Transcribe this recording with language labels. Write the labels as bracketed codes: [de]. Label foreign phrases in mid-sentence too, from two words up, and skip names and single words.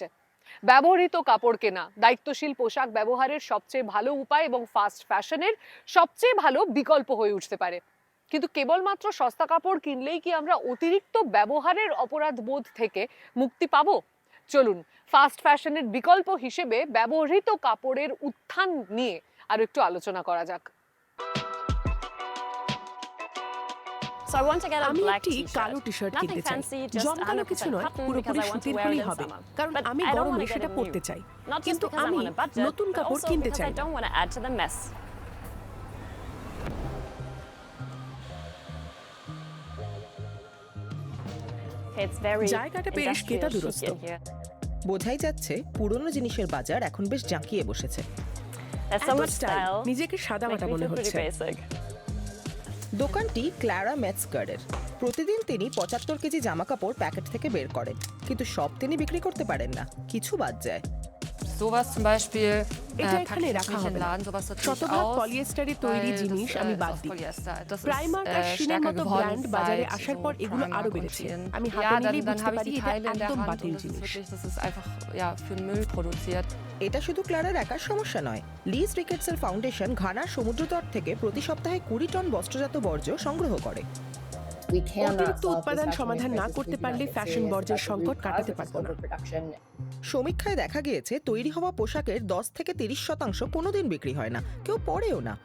[bn] ব্যবহৃত কাপড় কেনা দায়িত্বশীল পোশাক ব্যবহারের সবচেয়ে ভালো উপায় এবং [en] fast fashion's [bn] সবচেয়ে ভালো বিকল্প হয়ে উঠতে পারে। কিন্তু কেবলমাত্র সস্তা কাপড় কিনলেই কি আমরা অতিরিক্ত ব্যবহারের অপরাধ বোধ থেকে মুক্তি পাবো? চলুন [en] fast fashion's [bn] বিকল্প হিসেবে ব্যবহৃত কাপড়ের উত্থান নিয়ে আর একটু আলোচনা করা যাক। [en] So I want to get a [bn] আমি [en] black [bn] একটি [en] t-shirt. [bn] কালো টি-শার্ট [en] Nothing [bn] কিনতে চাই। [en] fancy, just [bn] জমকালো 100% কিছু নয়, [en] cotton [bn] পুরোপুরি [en] because I want to [bn] সুতির [en] wear it [bn] হলেই [en] in [bn] হবে, [en] summer. [bn] কারণ [en] But [bn] আমি [en] I don't [bn] গরমে [en] want to get [bn] সেটা [en] it [bn] পরতে [en] new. [bn] চাই। [en] Not just [bn] কিন্তু [en] because I'm [bn] আমি [en] on a budget, [bn] নতুন [en] but [bn] কাপড় [en] also [bn] কিনতে [en] because [bn] চাই [en] I [bn] না। [en] don't want to add to the mess. It's very [bn] জায়গাটা বেশ কেতাদুরস্ত। [en] industrial chic in here. [bn] বোঝাই যাচ্ছে পুরনো জিনিসের বাজার এখন বেশ জাঁকিয়ে বসেছে। [en] There's so [bn] এত [en] much [bn] স্টাইল, [en] style. [bn] নিজেকে [en] Makes [bn] সাদামাটা [en] me [bn] মনে [en] feel pretty [bn] হচ্ছে। [en] basic. [bn] দোকানটি ক্লারা মেটস্কার্ডের। প্রতিদিন তিনি ৭৫ কেজি জামা কাপড় প্যাকেট থেকে বের করেন, কিন্তু সব তিনি বিক্রি করতে পারেন না, কিছু বাদ যায়। [de] Sowas zum Beispiel [bn] এটা [de] packe [bn] এখানে [de] ich [bn] রাখা [de] nicht in [bn] হবে [de] den [bn] না। [de] Laden, sowas natürlich [bn] শতভাগ [de] aus, [bn] পলিয়েস্টারের তৈরি [de] weil [bn] জিনিস [de] das [bn] আমি [de] ist [bn] বাদ [de] aus [bn] দিই। [de] Polyester. Das [bn] প্রাইমার্ক আর [de] ist [bn] শিনের [de] stärker [bn] মতো [de] geworden, [bn] ব্র্যান্ড বাজারে [de] seit [bn] আসার [de] so [bn] পর এগুলো Primark আরো [de] und [bn] বেড়েছে। Shein. আমি [de] Ja, [bn] হাতে নিলেই [de] dann [bn] বুঝতে [de] habe ich [bn] পারি [de] die [bn] এটা [de] Teile in der [bn] একদম [de] Hand [bn] বাতিল [de] und das ist [bn] জিনিস। [de] wirklich, das ist einfach ja für den Müll produziert. [bn] এটা শুধু ক্লারার একার সমস্যা নয়। লিজ রিকেটসের ফাউন্ডেশন ঘানার সমুদ্রতট থেকে প্রতি সপ্তাহে 20 টন বস্ত্রজাত বর্জ্য সংগ্রহ করে। অতিরিক্ত উৎপাদন সমাধান না করতে পারলে ফ্যাশন বর্জ্যের সংকট কাটাতে পারবো না। সমীক্ষায় দেখা গিয়েছে তৈরি হওয়া পোশাকের 10 থেকে 30% কোনোদিন বিক্রি হয় না, কেউ পরেও না।